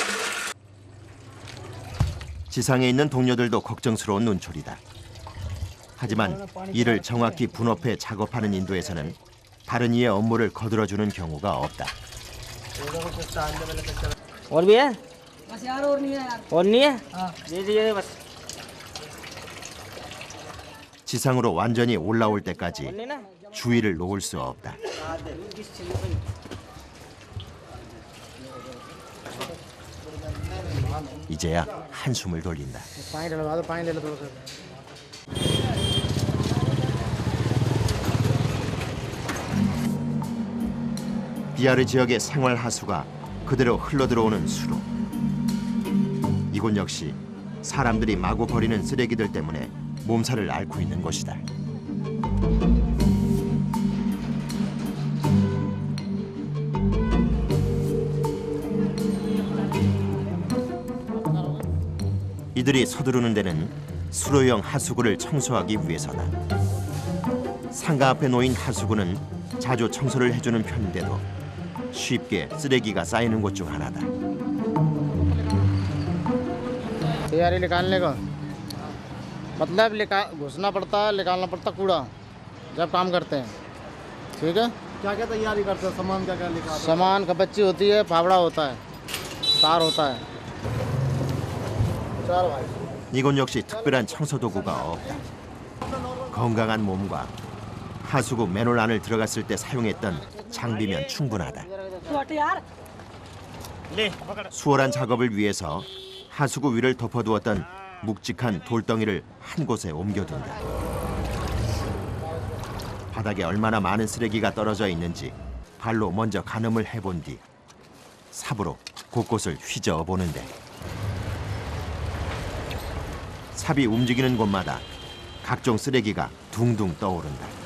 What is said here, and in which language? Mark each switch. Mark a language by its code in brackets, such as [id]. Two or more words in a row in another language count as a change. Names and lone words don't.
[ko] 지상에 있는 동료들도 걱정스러운 눈초리다. 하지만 이를 정확히 분업해 작업하는 인도에서는 다른 이의 업무를 거들어주는 경우가 없다. [hi] और भी है? बस यार और नहीं है यार। और नहीं है? हाँ। दे दीजिए बस। [ko] 지상으로 완전히 올라올 때까지 [hi] नहीं ना? [ko] 주의를 놓을 수 없다. 이제야 한숨을 돌린다. [hi] पानी डलवा दो, पानी ले लो थोड़ा सा। [ko] 비아르 지역의 생활 하수가 그대로 흘러들어오는 수로. 이곳 역시 사람들이 마구 버리는 쓰레기들 때문에 몸살을 앓고 있는 곳이다. 이들이 서두르는 데는 수로형 하수구를 청소하기 위해서다. 상가 앞에 놓인 하수구는 자주 청소를 해주는 편인데도 쉽게 쓰레기가 쌓이는 곳 중 하나다. [hi] तैयारी निकालने का मतलब घुसना पड़ता है, निकालना पड़ता कूड़ा जब काम करते हैं। ठीक है, क्या क्या तैयारी करते हो? सामान क्या क्या लिखा? सामान का बच्ची होती है, फावड़ा होता है, तार होता है। चल भाई। [ko] 이곳 역시 특별한 청소 도구가 없다. 건강한 몸과 하수구 맨홀 안을 들어갔을 때 사용했던 장비면 충분하다. [hi] तू हट यार। ले पकड़। [ko] 수월한 작업을 위해서 하수구 위를 덮어두었던 묵직한 돌덩이를 한 곳에 옮겨둔다. 바닥에 얼마나 많은 쓰레기가 떨어져 있는지 발로 먼저 가늠을 해본 뒤 삽으로 곳곳을 휘저어 보는데 삽이 움직이는 곳마다 각종 쓰레기가 둥둥 떠오른다.